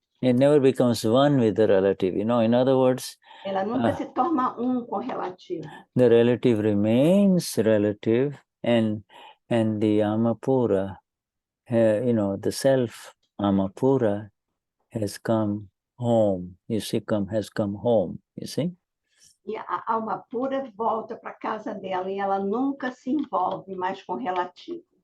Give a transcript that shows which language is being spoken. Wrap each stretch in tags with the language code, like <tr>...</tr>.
<en>It never becomes one with the relative. In other words,</en> <pt>ela nunca se torna com relativo.</pt> <en>The relative remains relative, and the Amapura, the self Amapura has come home. You see, has come home. You see.</en> <pt>E a alma pura volta para casa dela e ela nunca se envolve mais com relativo.</pt>